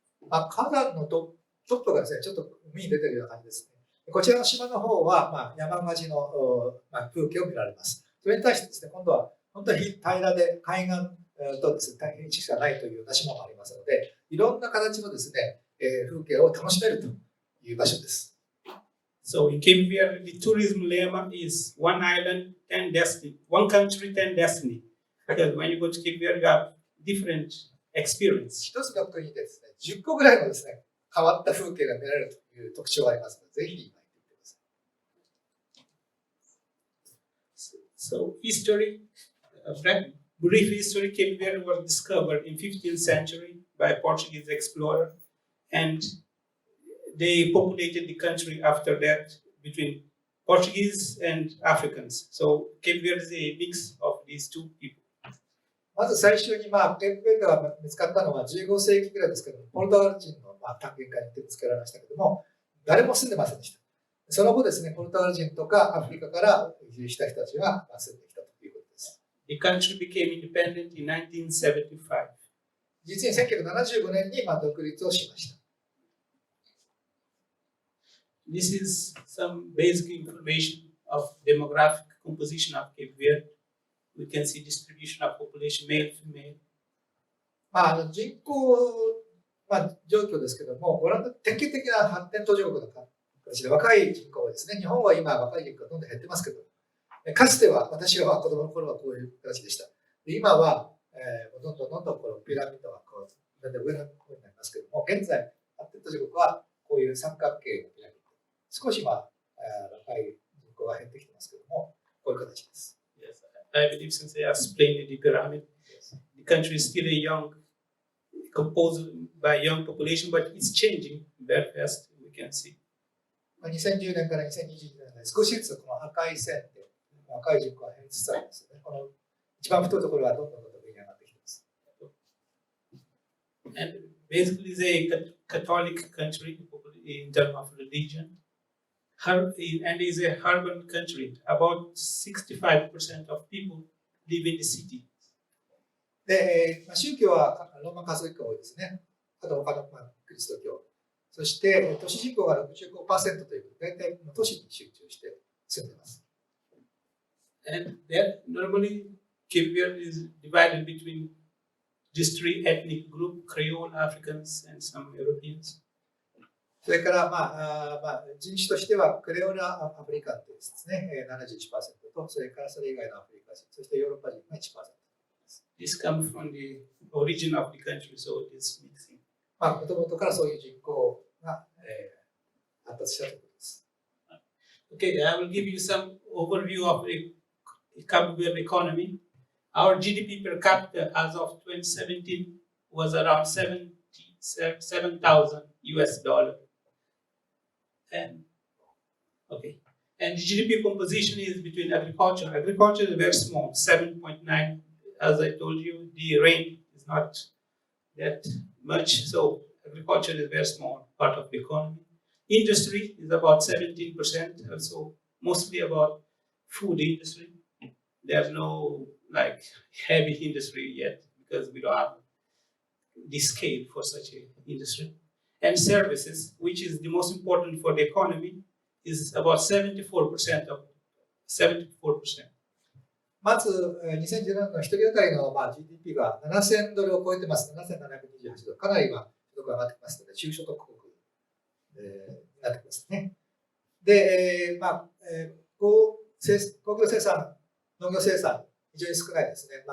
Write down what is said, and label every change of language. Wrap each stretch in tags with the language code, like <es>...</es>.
<ja>火山のトップがですね、ちょっと海に出ているような感じですね。こちらの島の方は、山間地の、風景を見られます。それに対してですね、今度は本当に平らで海岸とですね、大変地しかないというような島もありますので、いろんな形のですね、風景を楽しめるという場所です。</ja> <en>So in Cape Verde, the tourism lemma is one island, 10 destiny, one country, 10 destiny. Because when you go to Cape Verde, you have different experience.</en> <ja>一つの国でですね、10個ぐらいのですね、変わった風景が見られるという特徴がありますので、ぜひ今行ってみてください。</ja> <en>So history, brief history, Cape Verde was discovered in 15th century by a Portuguese explorer, and they populated the country after that between Portuguese and Africans. So Cape Verde is a mix of these two people.</en> <ja>まず最初に、ケープベルデが見つかったのは15世紀ぐらいですけども、ポルトガル人の探検家によって見つけられましたけども、誰も住んでませんでした。その後ですね、ポルトガル人とかアフリカから移住した人たちが住んできたということです。</ja> <en>The country became independent in 1975.</en> <ja>実に1975年に独立をしました。</ja> <en>This is some basic information of demographic composition of Cape Verde. We can see distribution of population, male, female.</en> <ja>人口、状況ですけども、ご覧の典型的な発展途上国の形で若い人口ですね。日本は今若い人口がどんどん減ってますけど、かつては私は子供の頃はこういう形でした。で今は、どんどんこのピラミッドがだんだん上の方になりますけども、現在発展途上国はこういう三角形のピラミッド。少し若い人口が減ってきてますけども、こういう形です。</ja> <en>Yes, I believe since I explained the pyramid, the country is still a young, composed by young population, but it's changing very fast. We can see.</en> <ja>2010年から2020年で少しずつこの赤い線で若い人口が減りつつありますよね。この一番太いところはどんどん上に上がってきています。</ja> <en>And basically, it's a Catholic country in terms of religion. And is a urban country. About 65% of people live in the city.</en> <ja>で、宗教はローマンカトリックが多いですね。あと他のクリスト教。そして都市人口が 65% ということで、大体都市に集中して住んでいます。</ja> <en>And that normally Cape Verde is divided between these three ethnic groups: Creole, Africans, and some Europeans.</en> <ja>それから人種としてはクレオラ・アフリカンというですね、71% と、それからそれ以外のアフリカ人、そしてヨーロッパ人が 1%です。</ja> <en>This comes from the origin of the country, so it is mixing.</en> <ja>もともとからそういう人口が、発達したということです。</ja> <en>Okay, I will give you some overview of the Cape Verde economy. Our GDP per capita as of 2017 was around $7,000 US. And okay. And GDP composition is between agriculture. Agriculture is very small, 7.9. As I told you, the rain is not that much, so agriculture is a very small part of the economy. Industry is about 17%, also mostly about food industry. There's no like heavy industry yet because we don't have the scale for such an industry. And services, which is the most important for the economy, is about 74% of 74%.</en> <ja>まず、2017年の1人当たりの、GDP が7000ドルを超えてます。 7728ドル。かなり所得が上がってきますので、中所得国、になってきますね。で、工業生産、農業生産、非常に少ないですね。</ja>